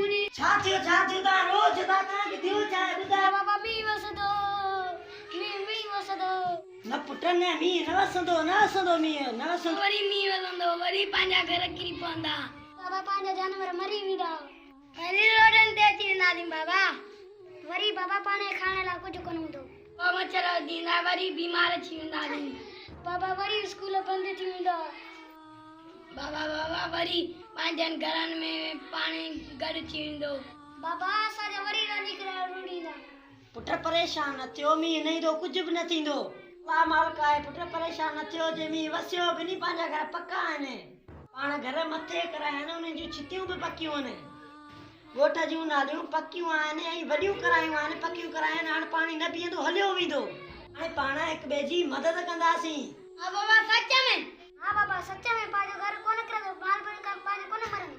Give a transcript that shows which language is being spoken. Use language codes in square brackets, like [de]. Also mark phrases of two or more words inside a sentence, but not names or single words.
[sd] छाथियो ता रोज ता के दियो चाहे बुधा बाबा मी वसदो मी वसदो न पुटने मी न वसंदो मी न वसंदो वरी मी वसंदो वरी पांजा घर किरी पवंदा बाबा पांजा जानवर मरी वेंदा वरी रोडन ते अची वेंदा नी बाबा वरी बाबा पाणे खाणे ला कुछ कोन हूंदो मच्छर दींदा वरी बीमार थी वेंदा नी बाबा वरी स्कूल बंद थी वेंदा बाबा वरी पांजन घरन में पानी गड थी वेंदो बाबा असा जा वरी न निकरा रुड़ीदा पुट परेशान न थियो मी नहीं दो कुछ भी न थींदो ला मालिक आहे पुट परेशान न थियो जे मी वसियो भी नहीं पांजा घर पक्का आहिनि पाण घर मथे कराया न उन जी छितियूं भी पक्कियूं आहिनि गोठ जूं नालियूं पक्कियूं आहिनि ऐं वॾियूं करायूं आहिनि पक्कियूं कराइनि हाणे पाणी न पीअंदो हलियो वेंदो हाणे पाण हिक ॿिए जी मदद कंदासीं हां बाबा सच में पांजो घर कोन करंदो माल पर पांजो कोन मरंदो